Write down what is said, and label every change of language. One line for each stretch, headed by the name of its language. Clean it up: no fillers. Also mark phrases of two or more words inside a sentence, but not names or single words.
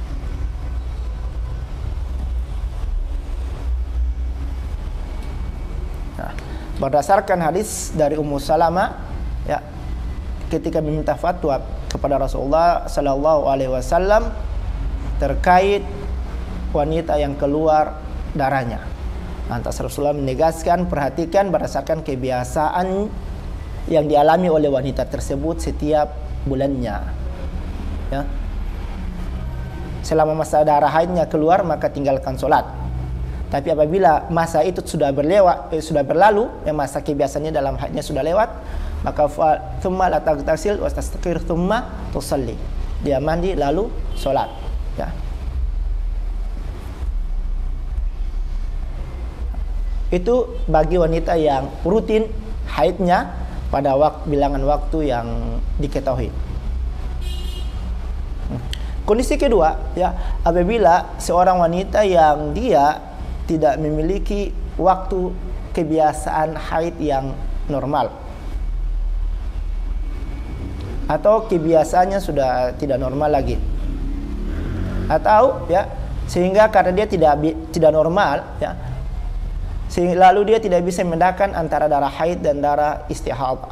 Indonesian: Nah, berdasarkan hadis dari Ummu Salamah, ya, ketika meminta fatwa kepada Rasulullah
Arabic: صلى الله عليه وسلم
Indonesian: terkait wanita yang keluar darahnya, lantas Rasulullah menegaskan, perhatikan berdasarkan kebiasaan yang dialami oleh wanita tersebut setiap bulannya, ya. Selama masa darah haidnya keluar, maka tinggalkan sholat. Tapi apabila masa itu sudah berlalu, masa kebiasaannya dalam haidnya sudah lewat, maka
Arabic: ثم لا تغتسل وتستقر ثم تصلي.
Indonesian: Dia mandi lalu sholat, ya. Itu bagi wanita yang rutin haidnya pada bilangan waktu yang diketahui. Kondisi kedua, ya, apabila seorang wanita yang dia tidak memiliki waktu kebiasaan haid yang normal, atau kebiasaannya sudah tidak normal lagi, atau, ya, sehingga karena dia tidak normal, ya, lalu dia tidak bisa membedakan antara darah haid dan darah istihadah.